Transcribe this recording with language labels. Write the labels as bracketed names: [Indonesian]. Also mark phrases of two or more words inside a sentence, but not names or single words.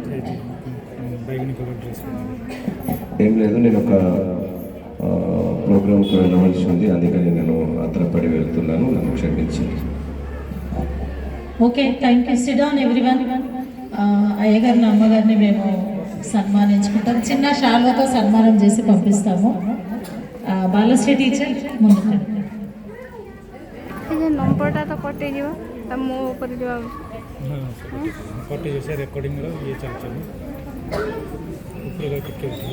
[Telugu] ఏం లేదు, నేను ఒక ప్రోగ్రామ్కి వెళ్ళవలసి ఉంది, అందుకని నేను ఆత్రపడి వెళ్తున్నాను, నన్ను క్షమించండి. [English] Okay, thank you. Sit down everyone. [Telugu] అయ్యగారిని, అమ్మగారిని మేము సన్మానించుకుంటాం. చిన్న శాల్వతో సన్మానం చేసి పంపిస్తాము. బాలశ్రీ టీచర్ ముందుకు. [Odia] ନମ୍ବରଟା ତ କଟିଯିବ, ମୋ ଉପରେ ଯିବା କଟିଯିବ। ସେ ରେକର୍ଡ଼ିଂର ଇଏ ଚାଲିଛି, ଉପରେ ଟିକେ